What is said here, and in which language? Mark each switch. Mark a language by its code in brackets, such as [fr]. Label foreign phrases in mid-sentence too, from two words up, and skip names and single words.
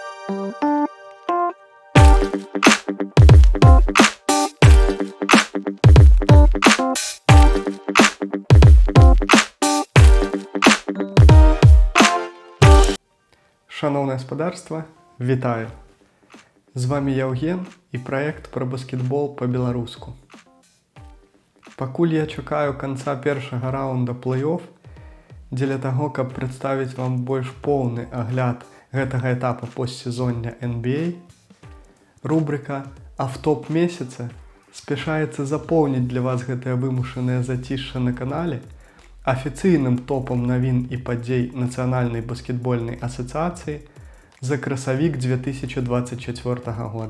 [uk] Шановне господарство, вітаю! З вами Євген і проект про баскетбол по-беларуску. [be] Пакуль я чекаю канца першага раунда плей-офф, дзеля таго, каб прадставіць вам больш поўны агляд гэтага этапа постсезоння NBA, рубрика «Автоп месяца» спяшаецца запоўніць для вас гэтае вымушанае зацішша на канале афіцыйным топам навін і падзей Нацыянальнай баскетбольнай асацыяцыі за красавік 2024 года.